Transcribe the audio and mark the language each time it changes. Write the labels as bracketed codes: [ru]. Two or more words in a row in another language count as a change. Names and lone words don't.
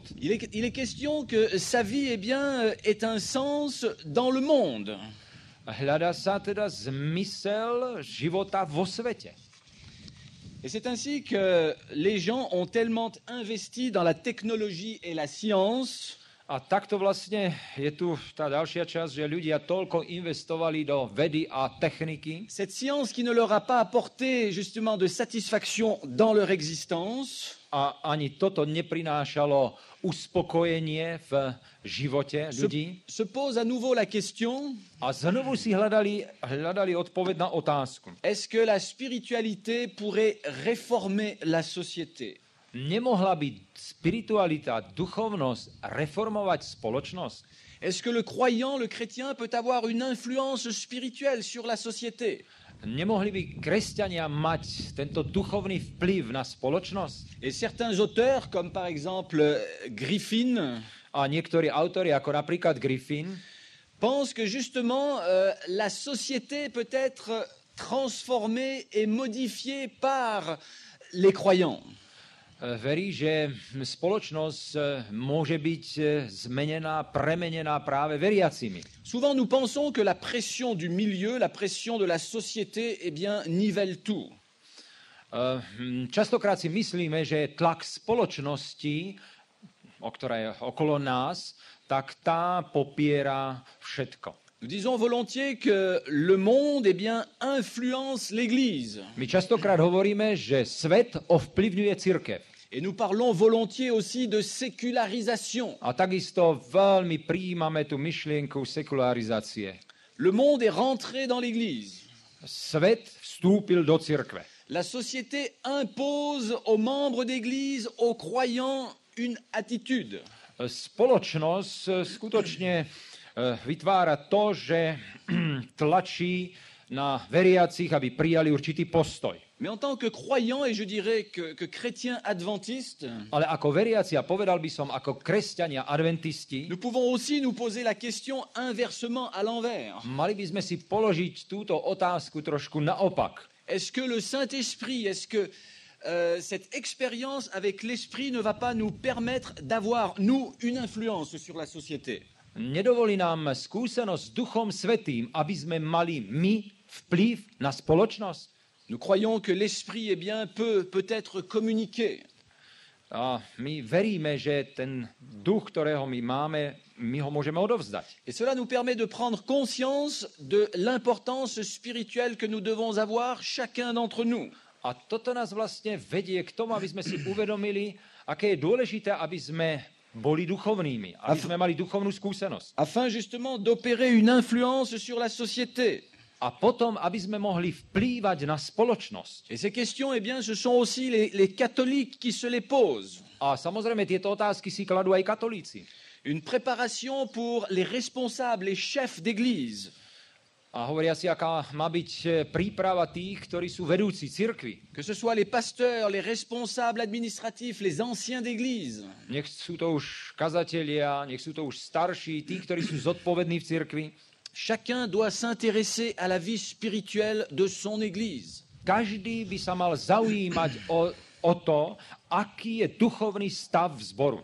[fr] Il est question que sa vie, eh bien, ait un sens dans le monde. [sk] Hľadá sa teda zmysel života vo svete. [fr] Et c'est ainsi que les gens ont tellement investi dans la technologie et la science [sk] A takto vlastne je tu tá ďalšia časť, že ľudia toľko investovali do vedy a techniky. [fr] cette science qui ne leur a pas apporté justement de satisfaction dans leur existence, [sk] A ani toto neprinášalo uspokojenie v živote ľudí. [fr] se pose à nouveau la question, [sk] A znovu si hľadali odpoveď na otázku. [fr] est-ce que la spiritualité pourrait réformer la société? [sk] Nemohla by spiritualita, duchovnosť reformovať spoločnosť? [fr] Est-ce que le croyant, le chrétien peut avoir une influence spirituelle sur la société? [sk] Nemohli by kresťania mať tento duchovný vplyv na spoločnosť? [fr] Et certains auteurs, comme par exemple Griffin, [sk] A niektorí autori, ako napríklad Griffin, [fr] pensent que justement la société peut être transformée et modifiée par les croyants. [sk] verí, že spoločnosť môže byť zmenená, premenená práve veriacimi. [fr] Souvent, nous pensons que la pression du milieu, la pression de la société, eh bien, nivelle tout. [sk] Častokrát si myslíme, že tlak spoločnosti, ktorá je okolo nás, tak tá popiera všetko. [fr] Nous disons volontiers que le monde, eh bien, influence l'Église. [sk] My častokrát hovoríme, že svet ovplyvňuje cirkev. [fr] Et nous parlons volontiers aussi de sécularisation. [sk] A takisto veľmi prijímame tú myšlienku sekularizácie. [fr] Le monde est rentré dans l'Église. [sk] Svet vstúpil do cirkve. [fr] La société impose aux membres d'Église, aux croyants, une attitude. [sk] Spoločnosť skutočne vytvára to, že tlačí na veriacich, aby prijali určitý postoj. [fr] Mais en tant que croyant, et je dirais que chrétien adventiste, [sk] Ale ako veriaci, a povedal by som ako kresťania adventisti, [fr] nous pouvons aussi nous poser la question inversement à l'envers. [sk] mali by sme si položiť túto otázku trošku naopak. [fr] Est-ce que le Saint-Esprit, est-ce que cette expérience avec l'Esprit ne va pas nous permettre d'avoir, nous, une influence sur la société? [sk] Nedovolí nám skúsenosť s Duchom Svätým, aby sme mali my vplyv na spoločnosť? [fr] Nous croyons que l'Esprit, eh bien, peut être communiqué. [sk] A my veríme, že ten duch, ktorého my máme, my ho môžeme odovzdať. [fr] Et cela nous permet de prendre conscience de l'importance spirituelle que nous devons avoir, chacun d'entre nous. [sk] A toto nás vlastne vedie k tomu, aby sme si uvedomili, aké je dôležité, aby sme boli duchovnými, aby sme mali duchovnú skúsenosť. [fr] Afin justement d'opérer une influence sur la société. [sk] A potom, aby sme mohli vplývať na spoločnosť. [fr] Et ces questions, eh bien, ce sont aussi les catholiques qui se les posent. [sk] A samozrejme, tieto otázky si kladú aj katolíci. [fr] Une préparation pour les responsables, les chefs d'église. [sk] A hovoria si, aká má byť príprava tých, ktorí sú vedúci cirkvi. [fr] Que ce soit les pasteurs, les responsables administratifs, les anciens d'église. [sk] Nech sú to už kazatelia, nech sú to už starší, tí, ktorí sú zodpovední v cirkvi. [fr] Chacun doit s'intéresser à la vie spirituelle de son église. [sk] Každý by sa mal zaujímať o to, aký je duchovný stav zboru.